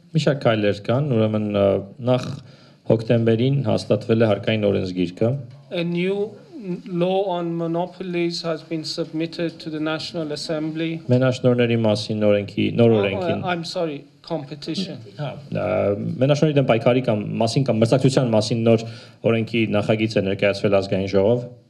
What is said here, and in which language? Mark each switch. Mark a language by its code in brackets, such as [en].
[hy] Միշակ քայլեր կան, ուրեմն նախ հոկտեմբերին հաստատվել է հարկային օրենսգիրքը։ [en] A new law on monopolies has been submitted to the National Assembly. [hy] Մենաշնորհների մասին նոր օրենքին։ [en] I'm sorry, competition. [hy] Մենաշնորհի դեմ պայքարի կամ մասին կամ մրցակցության մասին նոր օրենքի նախագիծ է ներկայացվել ազգային ժողով։